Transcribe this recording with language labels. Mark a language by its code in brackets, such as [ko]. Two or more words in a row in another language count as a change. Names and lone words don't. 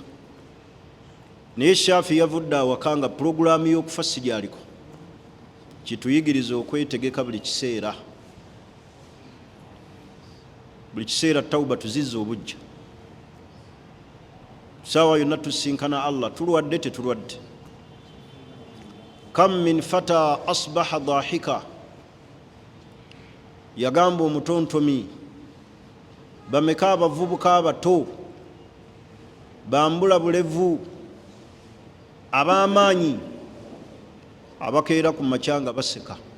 [lg] Naye Shafi yavudde awaka nga pulogulaamu y'okufa si gy'aliko. Kituyigiriza okwetegeka buli kiseera. Buli kiseera tawuba tuzizza obujja. Saawa yonna tusinkana Allah, tulwadde tetulwadde. [ar] كم من فتى أصبح ضاحكا, [lg] yagamba omutontomi, bameka abavubuka abato bambula bulevu ab'amaanyi abakeera ku makyanga baseka,